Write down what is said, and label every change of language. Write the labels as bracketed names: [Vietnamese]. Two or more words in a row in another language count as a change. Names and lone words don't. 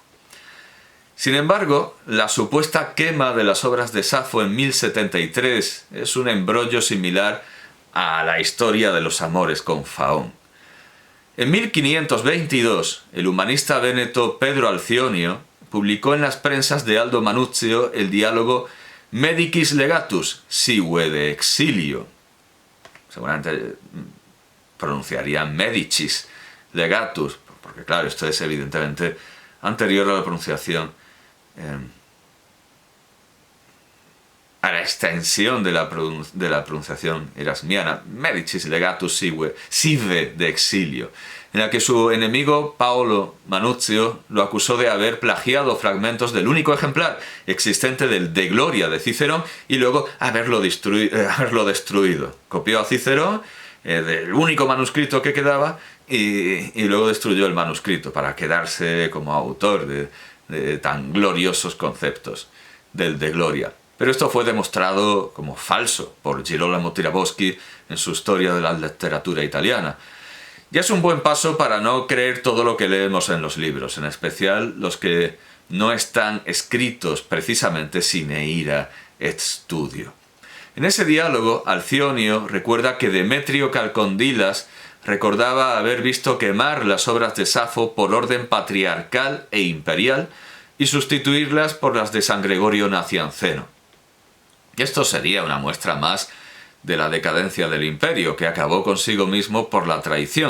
[Spanish] Sin embargo, la supuesta quema de las obras de Safo en 1073 es un embrollo similar a la historia de los amores con Faón. En 1522, el humanista véneto Pedro Alcionio publicó en las prensas de Aldo Manuzio el diálogo Medicis legatus, sive de exilio. Seguramente pronunciaría Medicis legatus, porque claro, esto es evidentemente anterior a la pronunciación, a la extensión de la pronunciación erasmiana, Medicis legatus sive de exilio, en la que su enemigo Paolo Manuzio lo acusó de haber plagiado fragmentos del único ejemplar existente del De Gloria de Cicerón y luego haberlo destruido. Copió a Cicerón del único manuscrito que quedaba y luego destruyó el manuscrito para quedarse como autor de tan gloriosos conceptos del De Gloria. Pero esto fue demostrado como falso por Girolamo Tiraboschi en su Historia de la literatura italiana. Ya es un buen paso para no creer todo lo que leemos en los libros, en especial los que no están escritos precisamente [Latin] sine ira et studio. [Spanish] En ese diálogo, Alcionio recuerda que Demetrio Calcondilas recordaba haber visto quemar las obras de Safo por orden patriarcal e imperial y sustituirlas por las de San Gregorio Nacianceno. Y esto sería una muestra más de la decadencia del imperio, que acabó consigo mismo por la traición.